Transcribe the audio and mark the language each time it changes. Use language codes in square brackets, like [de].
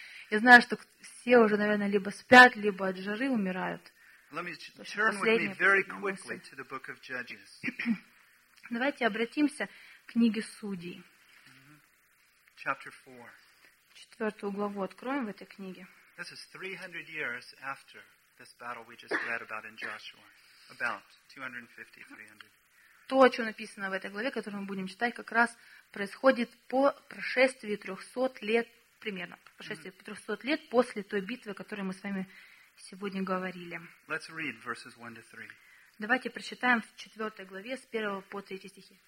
[ru] Я знаю, что все уже, наверное, либо спят, либо от жары умирают. [en] Let me turn with me very quickly to the book of Judges. [ru] Давайте обратимся к книге Судей. [en] Chapter 4. [ru] Четвертую главу откроем в этой книге. [en] This is 300 years after this battle we just read about in Joshua, about 250-300. [ru] То, о чем написано в этой главе, которую мы будем читать, как раз происходит по прошествии 300 лет примерно, по прошествии 300 лет после той битвы, о которой мы с вами сегодня говорили. [en] Let's read verses 1 to 3. [ru] Давайте прочитаем в 4 главе с 1 по 3 стихи.